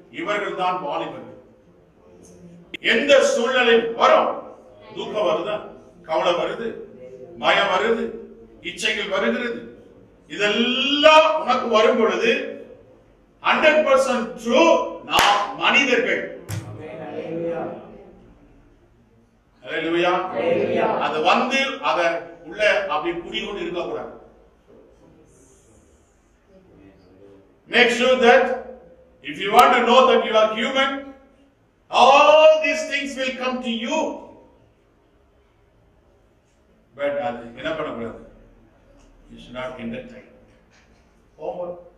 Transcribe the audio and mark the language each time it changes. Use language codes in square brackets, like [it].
[ta] இவர்கள் தான் வாலிபர்கள். எந்த சூழ்நிலை வரும், தூக்கம் வருதா, கவலை வருது, பயம் வருது, இச்சைகள் வருகிறது, இதெல்லாம் உனக்கு வரும் பொழுது 100% ட்ரூ, நாம் மனிதர்கள். அல்லேலூயா. அது வந்து அத உள்ள அப்படி குடிகொண்டு இருக்க கூடாது. [en] Make sure that if you want to know that you are human, all these things will come to you. But அது என்ன பண்ணக்கூடாது? You should not entertain. Over.